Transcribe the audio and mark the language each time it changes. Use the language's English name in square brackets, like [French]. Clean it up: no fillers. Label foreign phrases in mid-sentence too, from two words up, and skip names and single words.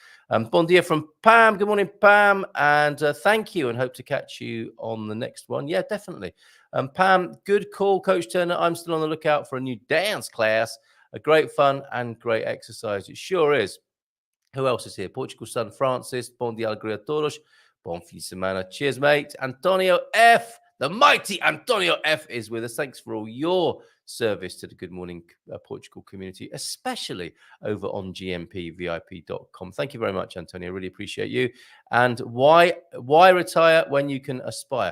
[Portuguese] Bon dia [English] from Pam. Good morning, Pam. And thank you, and hope to catch you on the next one. Yeah, definitely. Pam, good call, Coach Turner. I'm still on the lookout for a new dance class. A great fun and great exercise. It sure is. Who else is here? Portugal's son, Francis. [Portuguese] Bon dia, alegria a todos. Bon fin de semana. [English] Cheers, mate. Antonio F. The mighty Antonio F is with us. Thanks for all your service to the Good Morning Portugal community, especially over on gmpvip.com. Thank you very much, Antonio. Really appreciate you. And why retire when you can aspire?